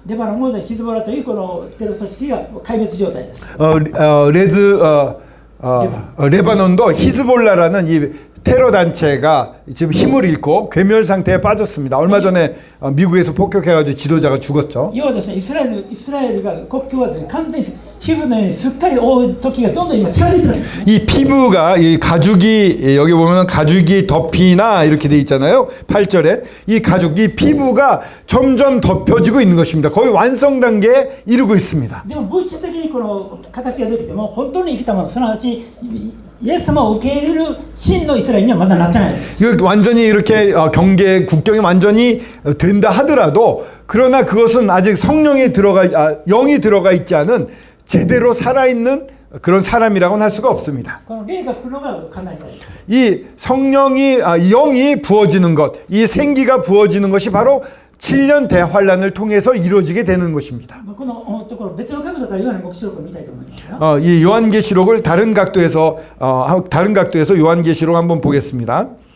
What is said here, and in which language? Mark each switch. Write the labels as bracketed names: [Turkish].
[Japanese] レバノンもヒズボラというこのテロ組織が壊滅状態です。 [Korean] 레바논도 히즈볼라라는 이 테러 단체가 지금 힘을 잃고 괴멸 상태에 빠졌습니다. 얼마 전에 미국에서 폭격해가지고 지도자가 죽었죠. [Japanese] 要はですね、イスラエルが国境はですね、完全に皮膚のようにすっかり覆う時がどんどん今近づいてるんです。 [Korean] 이 피부가 이 가죽이 여기 보면 가죽이 덮이나 이렇게 돼 있잖아요. 8절에 이 가죽 이 피부가 점점 덮여지고 있는 것입니다. 거의 완성 단계에 이르고 있습니다. [Japanese] でも物質的にこの形ができても本当に生きたもの、すなわちイエス様を受け入れる真のイスラエルにはまだなってない。 [Korean] 이거 완전히 이렇게 경계 국경이 완전히 된다 하더라도 그러나 그것은 아직 성령이 영이 들어가 있지 않은 제대로 살아있는 그런 사람이라고는 할 수가 없습니다. [Japanese] この霊が来るのが考えたい。 [Korean] 이 성령이 영이 부어지는 것, 이 생기가 부어지는 것이 바로 7년 대환란을 통해서 이루어지게 되는 것입니다. [Japanese] このところ別の角度からヨハネ黙示録を見たいと思いますよ。 [Korean] 이 요한계시록을 다른 각도에서 요한계시록 한번 보겠습니다.